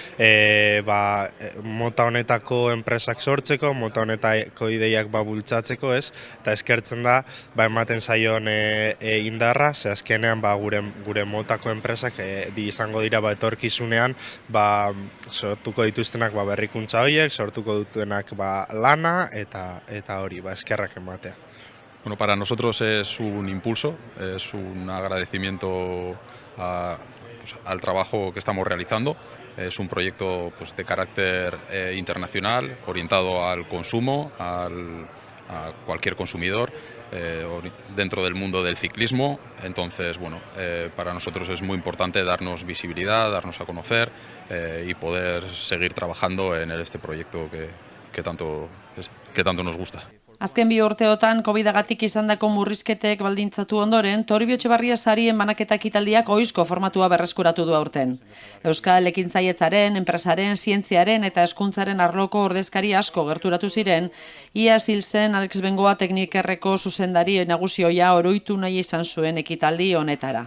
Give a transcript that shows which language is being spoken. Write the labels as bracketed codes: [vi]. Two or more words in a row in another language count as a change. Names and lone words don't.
[eu] mota honetako enpresak sortzeko, mota honetako ideiak bultzatzeko, eta eskertzen da ematen zaion indarra, ze azkenean gure motako enpresak izango dira etorkizunean sortuko dituztenak berrikuntza horiek, sortuko dutenak lana eta hori, eskerrak ematea. [es] Bueno, para nosotros es un impulso, es un agradecimiento al trabajo que estamos realizando. Es un proyecto de carácter internacional, orientado al consumo, a cualquier consumidor dentro del mundo del ciclismo. Entonces, bueno, para nosotros es muy importante darnos visibilidad, darnos a conocer y poder seguir trabajando en este proyecto que tanto nos gusta. [eu] Azken 2 urteotan COVID-agatik izandako murrizketek baldintzatu ondoren, Toribio Etxebarria sarien banaketa ekitaldiak ohizko formatua berreskuratu du aurten. Euskal ekintzailetzaren, enpresaren, zientziaren eta hezkuntzaren arloko ordezkari asko gerturatu ziren, iaz hil zen Alex Bengoa teknikerreko zuzendari nagusio oroitu nahi izan zuen ekitaldi honetara.